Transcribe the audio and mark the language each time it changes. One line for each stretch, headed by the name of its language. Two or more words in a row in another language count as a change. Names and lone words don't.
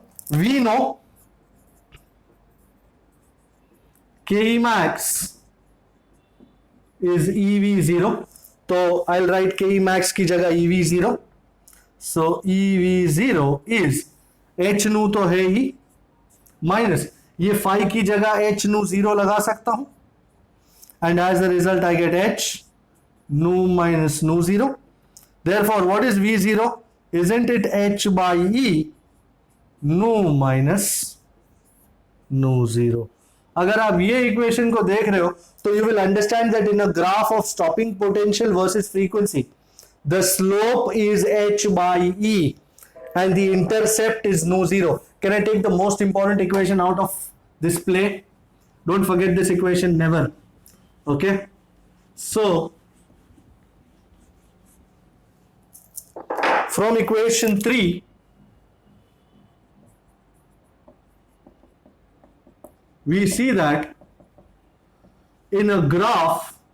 English: We know K max is EV0, तो I will write K max
Hindi: की जगह
English: EV0। So EV0 is H nu
Hindi: तो है ही, माइनस ये फाई की जगह H nu 0 लगा सकता हूं,
English: and as the result I get H nu minus nu 0. Therefore, what is V0? Isn't it H by E nu minus nu 0?
Hindi: अगर आप ये इक्वेशन को देख रहे हो तो
English: you will understand that in a graph of stopping potential versus frequency, the slope is H by E and the intercept is nu 0. Can I take the most important equation out of this play? Don't forget this equation, never. Okay, so from equation 3, we see that in a graph